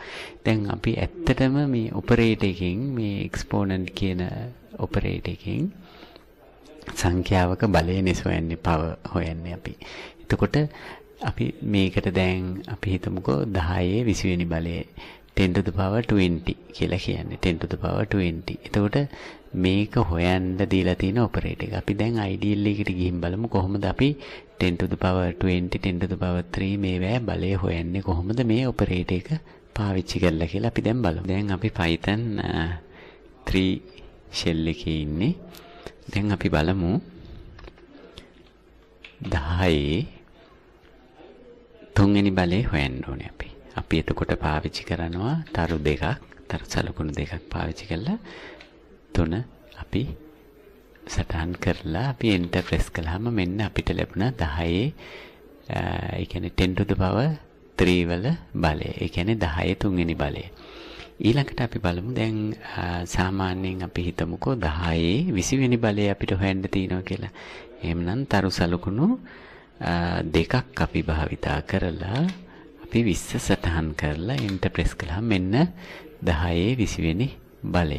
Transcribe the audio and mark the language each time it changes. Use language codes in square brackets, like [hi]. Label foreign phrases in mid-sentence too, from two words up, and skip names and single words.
[si] දැන් අපි ඇත්තටම මේ ඔපරේටර් එකෙන් මේ එක්ස්පෝනන්ට් කියන ඔපරේටර් එකෙන් සංඛ්‍යාවක බලය හොයන්නේ power හොයන්නේ අපි. එතකොට අපි මේකට දැන් අපි හිතමුකෝ 10 20 වෙනි බලය [en] 10 to the power 20 [si] කියලා කියන්නේ [en] 10 to the power 20. [si] එතකොට මේක හොයන්න දීලා තියෙන ඔපරේටර් එක. අපි දැන් ideal එකට ගිහින් බලමු කොහොමද අපි [en] 10 to the power 20 10 to the power 3 [si] මේවා බලය හොයන්නේ කොහොමද මේ ඔපරේටර් එක පාවිච්චි කරලා කියලා අපි දැන් බලමු. දැන් අපි Python 3 shell එකේ ඉන්නේ. දැන් අපි බලමු 10 3වෙනි බලය හොයන්න ඕනේ අපි. අපි එතකොට පාවිච්චි කරනවා තරු දෙකක්, තරු සලකුණු දෙකක් පාවිච්චි කරලා 3 අපි සටහන් කරලා අපි [en] enter press [si] කළාම මෙන්න අපිට ලැබුණා 10 ඒ කියන්නේ [en] 10 to the power 3 [si] වල බලය. ඒ කියන්නේ 10 3වෙනි බලය. ඊළඟට අපි බලමු දැන් සාමාන්‍යයෙන් අපි හිතමුකෝ 10 20 වෙනි බලය අපිට හොයන්න තියෙනවා කියලා. එහෙමනම් තරු සලකුණු දෙකක් අපි භාවිතා කරලා අපි 20 සටහන් කරලා [en] enter press [si] කළාම මෙන්න 10 20 වෙනි බලය.